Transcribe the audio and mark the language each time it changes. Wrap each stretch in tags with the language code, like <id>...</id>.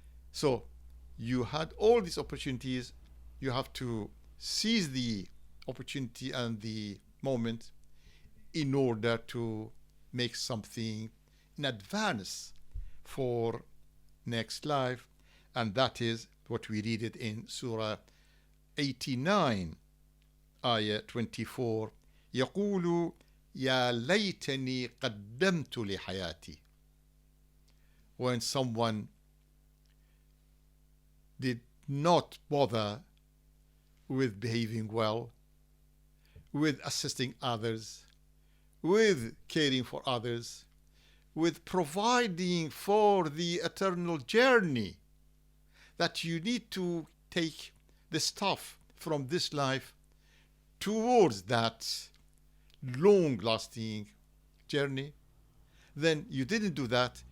<en>So you had all these opportunities. You have to seize the opportunity and the moment in order to make something in advance for next life. And that is what we read it in Surah 89, Ayah 24.</en> <ar>يقول يا ليتني قدمت لحياتي.</ar> <en>When someone did not bother with behaving well, with assisting others, with caring for others, with providing for the eternal journey, that you need to take the stuff from this life towards that long-lasting journey, then you didn't do that.</en>